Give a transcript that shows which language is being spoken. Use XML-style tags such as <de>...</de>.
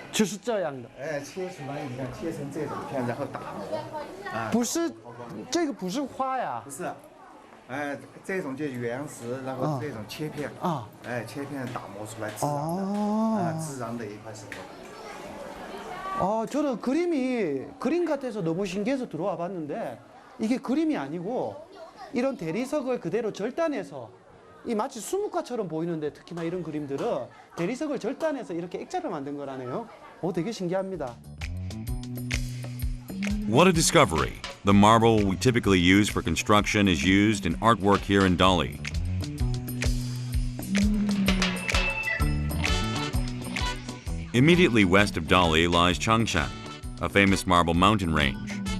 <zh>就是这样的，切出来，你看切成这种片，然后打磨，不是，这个不是花呀不，是，这种就原石，然后这种切片，切片打磨出来自然的，自然的一块石头。</zh> <ko>저는 그림 같아서 너무 신기해서 들어와 봤는데 이게 그림이 아니고 이런 대리석을 그대로 절단해서 이 마치 수묵화처럼 보이는데 특히나 이런 그림들은 대리석을 절단해서 이렇게 액자를 만든 거라네요. 되게 신기합니다.</ko> <en>What a discovery! The marble we typically use for construction is used in artwork here in Dali. Immediately west of Dali lies Changshan, a famous marble mountain range.</en>